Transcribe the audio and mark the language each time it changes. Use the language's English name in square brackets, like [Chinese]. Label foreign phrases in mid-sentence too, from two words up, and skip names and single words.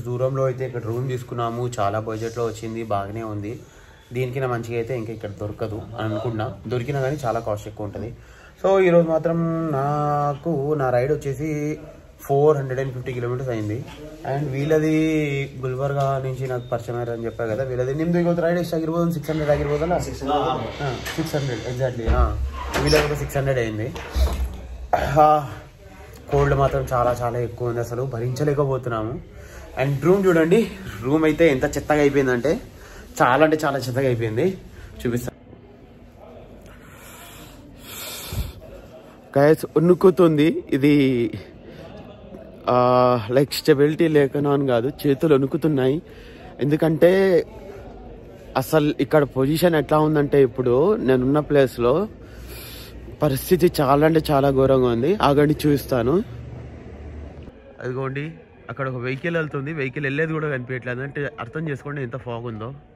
[Telugu] దూరంలో అయితే ఇక్కడ రూమ్ తీసుకున్నాము చాలా బడ్జెట్లో వచ్చింది బాగానే ఉంది దీనికి మంచిగా అయితే ఇంకా ఇక్కడ దొరకదు అనుకున్నా దొరికినా కానీ చాలా కాస్ట్ ఎక్కువ ఉంటుంది సో ఈరోజు మాత్రం నాకు నా రైడ్ వచ్చేసి 450 కిలోమీటర్స్ అయింది అండ్ వీళ్ళది గుల్బర్గా నుంచి నాకు పరిచయం అయ్యారని చెప్పారు కదా వీళ్ళది నిమ్ದು [Kannada] ಇವತ್ತು ರೈಡ್ ಎಷ್ಟಾಗಿರ್ಬೋದು 600 ಆಗಿರ್ಬೋದಲ್ಲ [Telugu] 600 ఎగ్జాక్ట్లీ వీళ్ళది 600 అయింది కోల్డ్ మాత్రం చాలా ఎక్కువ ఉంది అసలు భరించలేకపోతున్నాము అండ్ రూమ్ చూడండి రూమ్ అయితే ఎంత చెత్తగా అయిపోయిందంటే చాలా చెత్తగా అయిపోయింది చూపిస్తా గైస్ వణుకుతుంది ఇది లైక్ స్టెబిలిటీ లేకనో అని కాదు చేతులు వణుకుతున్నాయి ఎందుకంటే అసలు ఇక్కడ పొజిషన్ ఎట్లా ఉందంటే ఇప్పుడు నేనున్న ప్లేస్లో పరిస్థితి చాలా ఘోరంగా ఉంది ఆగండి చూపిస్తాను అదిగోండి అక్కడ ఒక వెహికల్ వెళ్తుంది వెహికల్ వెళ్ళేది కూడా కనిపించట్లేదు అంటే అర్థం చేసుకోండి ఎంత ఫాగ్ ఉందో